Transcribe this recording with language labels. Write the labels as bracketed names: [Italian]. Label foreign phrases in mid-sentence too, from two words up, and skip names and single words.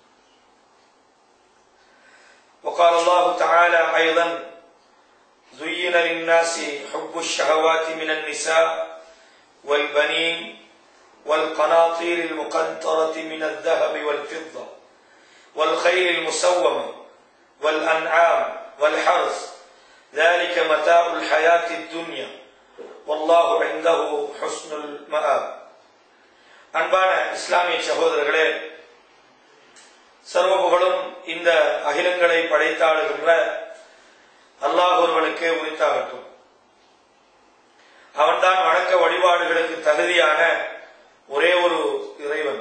[Arabic] وقال الله تعالى أيضا زين للناس حب الشهوات من النساء والبنين والقناطير المقنطرة من الذهب والفضة والخيل المسومة والأنعام والحرث ذلك متاع الحياة الدنيا والله عنده حسن المآب. [Tamil] அன்பான இஸ்லாமிய சகோதரர்களே, சர்வ புகழும் இந்த அகிலங்களை படைத்தாளுகின்ற அல்லாஹ் ஒருவனுக்கே உரித்தாகட்டும். அவன்தான் வணக்க வழிபாடுகளுக்கு தகுதியான ஒரே ஒரு இறைவன்.